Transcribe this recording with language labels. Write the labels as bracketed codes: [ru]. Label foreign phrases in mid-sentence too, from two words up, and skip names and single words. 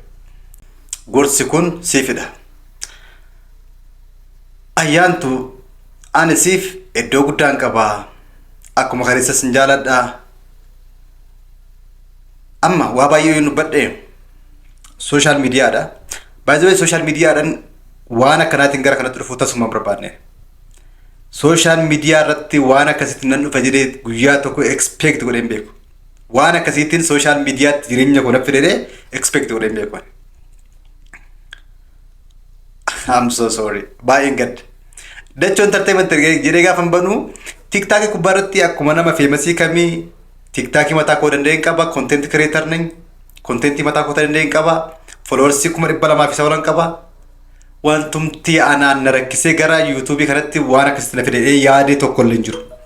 [om] Gorsi kun siifidha. Ayyaantu ani siif iddoo guddaan qabaa akkuma kaleessa sin jaaladha. Amma waa baay'ee yoo nubbadhe sooshaal miidiyaadha. [en] By the way [om] sooshaal miidiyaadhaan waan akkanaatiin gara kanatti dhufuu tasuma barbaadne. Sooshaal miidiyaa irratti waan akkasiitiin nan dhufa jedhee guyyaa tokko expect godhee hin beeku. Waan akkasiitiin sooshaal miidiyaatti jireenya koo naaf fidee expect godhee hin beeku. [en] I'm so sorry. [om] Baay'een gadda. Dachoo entertainment jedhee gaafa hin banu tiktaakii kubbaa irratti akkuma nama feemasii kamii tiktaakii mataa koo danda'een qaba. [en] Content creator [om] nañ. Contentii mataa koo danda'een qaba. Followers 200,000 qaba. Wantumti anaan na rakkisee gara YouTube kanatti waan akkasitti na fidee yaadee tokko illee hin jiru.